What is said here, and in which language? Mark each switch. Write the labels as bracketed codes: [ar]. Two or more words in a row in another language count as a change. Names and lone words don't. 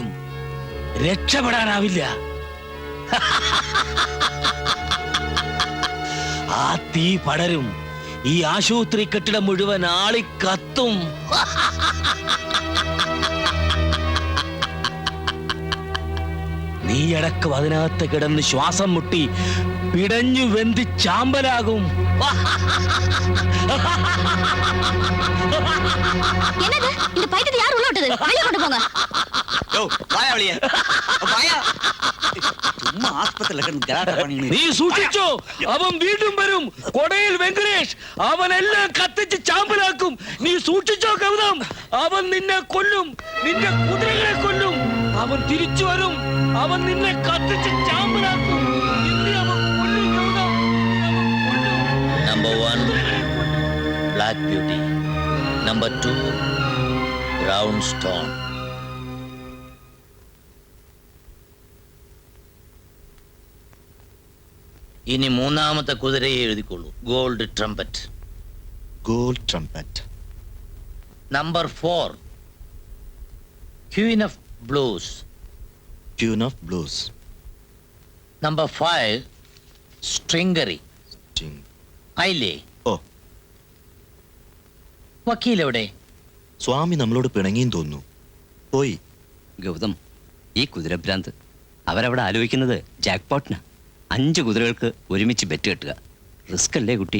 [ml] രക്ഷപ്പെടാനാവില്ല. ആ തീ പടരും. ഈ ആശുപത്രി കെട്ടിടം മുഴുവൻ ആളിക്കത്തും. നീയടക്കം അതിനകത്ത് കിടന്ന് ശ്വാസം മുട്ടി പിടഞ്ഞു വെന്തി ചാമ്പലാകും. [ta] என்னது இந்த பைத்தியத்தை யார் உள்ள விட்டது? வெளிய கொண்டு போங்க. [ml] നീ സൂക്ഷിച്ചോ, അവൻ വീണ്ടും വരും. കൊടയിൽ വെങ്കടേഷ് അവനെല്ലാം കത്തിച്ച് ചാമ്പലാക്കും. നീ സൂക്ഷിച്ചോ ഗൗതം, അവൻ നിന്നെ കൊല്ലും, നിന്റെ കുതിരകളെ കൊല്ലും. അവൻ തിരിച്ചു വരും, അവൻ നിന്നെ കത്തിച്ച് ചാമ്പലാക്കും. നിന്നെ അവൻ കൊല്ലും ഗൗതം, നിന്നെ അവൻ കൊല്ലും. [en] Number 1, Black Beauty. Number 2, Brown Stone. [ml] ഇനി മൂന്നാമത്തെ കുതിരയെ എഴുതിക്കൊള്ളൂ. ഗോൾഡ് ട്രംപറ്റ്. [en] Gold trumpet. Number 4, Queen of Blues. Queen of blues. Number 5, Stringery. Sting. [ml] ആയില്ലേ? ഓ, വക്കീൽ എവിടെ? സ്വാമി നമ്മളോട് പിണങ്ങിയും തോന്നുന്നു. പോയി. ഗൗതം, ഈ കുതിരഭ്രാന്ത് അവരവിടെ ആലോചിക്കുന്നത് ജാക്ക്പോട്ടിനാ. 5 കുതിരകൾക്ക് ഒരുമിച്ച് ബെറ്റ് കെട്ടുക. റിസ്ക് അല്ലേ കുട്ടി?